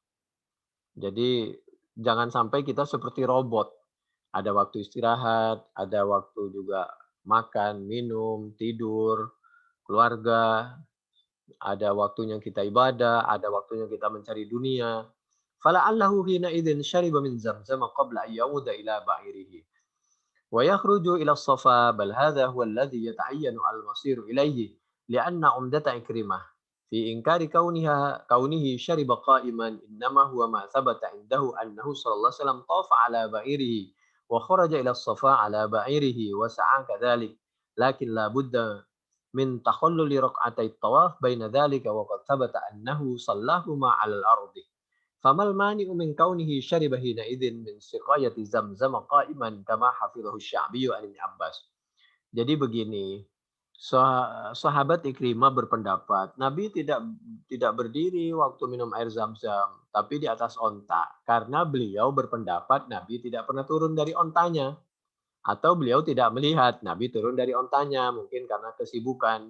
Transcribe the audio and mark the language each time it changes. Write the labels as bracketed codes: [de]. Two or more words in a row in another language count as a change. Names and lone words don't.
[id] Jadi, jangan sampai kita seperti robot. Ada waktu istirahat, ada waktu juga makan, minum, tidur, keluarga, ada waktunya kita ibadah, ada waktunya kita mencari dunia. [ar] فلعله حينئذ شرب من زمزم قبل أن يعود إلى بعيره. ويخرج إلى الصفا بل هذا هو الذي يتعين المصير إليه لأن عمدة عكرمة في إنكار كونه شرب قائما إنما هو ما ثبت عنده أنه صلى الله عليه وسلم طاف على بعيره وخرج إلى الصفا على بعيره وسعى كذلك لكن لا بد من تخلل ركعتي الطواف بين ذلك وقد ثبت أنه صلاهما على الأرض فما المانع من كونه شرب حينئذ من سقاية زمزم قائما كما حفظه الشعبي عن ابن عباس. [id] Jadi begini, sahabat Ikrimah berpendapat Nabi tidak berdiri waktu minum air Zam-Zam, tapi di atas onta karena beliau berpendapat Nabi tidak pernah turun dari ontanya atau beliau tidak melihat Nabi turun dari ontanya mungkin karena kesibukan.